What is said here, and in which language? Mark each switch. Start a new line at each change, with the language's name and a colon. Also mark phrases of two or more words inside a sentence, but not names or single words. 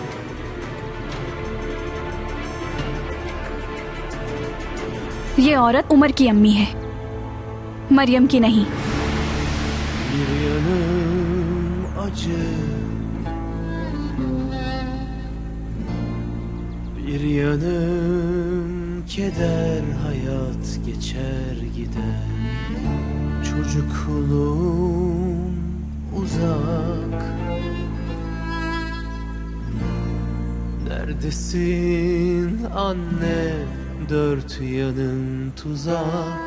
Hindi: ये औरत उमर की अम्मी है, मरियम की नहीं।
Turkish: Bir yanım acı, bir yanım keder, hayat geçer gider. Çocukluğum uzak, neredesin anne, dört yanın tuzak.